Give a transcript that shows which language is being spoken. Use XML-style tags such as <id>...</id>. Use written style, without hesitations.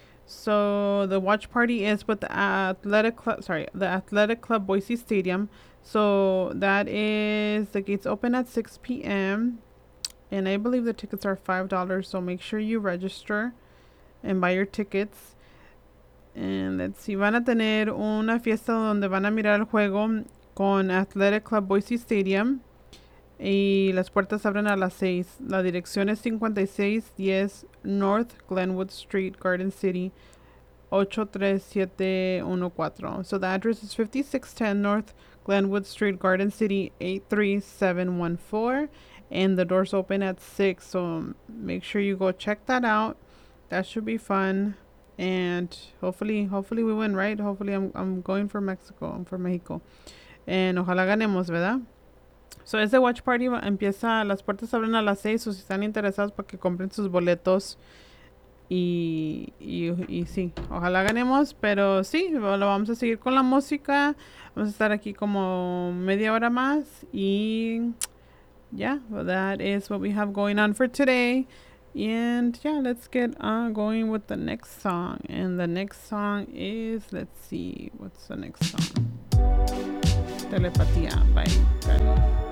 <en>So the watch party is with the Athletic Club Boise Stadium. So that is, the gates open at 6 p.m. And I believe the tickets are $5. So make sure you register and buy your tickets. And let's see.</en> <es>Van a tener una fiesta donde van a mirar el juego con Athletic Club Boise Stadium. Y las puertas abren a las 6. La dirección es 5610 North Glenwood Street, Garden City, 83714.</es> <en>So the address is 5610 North Glenwood Street, Garden City, 83714. And the doors open at 6. So make sure you go check that out. That should be fun. And hopefully we win, right? Hopefully I'm going for Mexico. I'm for Mexico. And</en> <es>ojalá ganemos, ¿verdad? So, ese watch party empieza, las puertas abren a las 6, o si están interesados para que compren sus boletos. Y sí, ojalá ganemos, pero sí, lo vamos a seguir con la música. Vamos a estar aquí como media hora más. Y ya,</es> <en>well, that is what we have going on for today. And yeah, let's get going with the next song. And the next song is, let's see, what's the next song? Telepatía by Cali.</en>